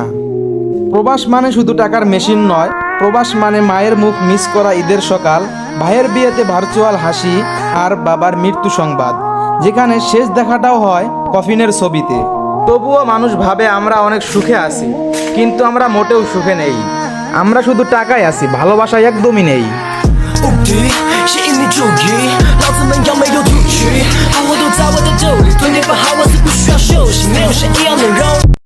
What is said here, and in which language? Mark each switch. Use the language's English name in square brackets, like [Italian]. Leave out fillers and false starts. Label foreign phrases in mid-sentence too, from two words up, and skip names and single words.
[Bangla] প্রবাস মানে শুধু টাকার মেশিন নয়, প্রবাস মানে মায়ের মুখ মিস করা ঈদের সকাল, ভাইয়ের বিয়েতে ভার্চুয়াল হাসি আর বাবার মৃত্যু সংবাদ, যেখানে শেষ দেখাটাও হয় কফিনের ছবিতে। তবুও মানুষ ভাবে আমরা অনেক সুখে আছি, কিন্তু আমরা মোটেও সুখে নেই। আমরা শুধু টাকায় আছি, ভালোবাসায় একদমই নেই। [Chinese] 无敌，吸引你注意，老子们扬眉又吐气，好货都在我的兜里，对你不好我自不需要休息，没有谁一样能容。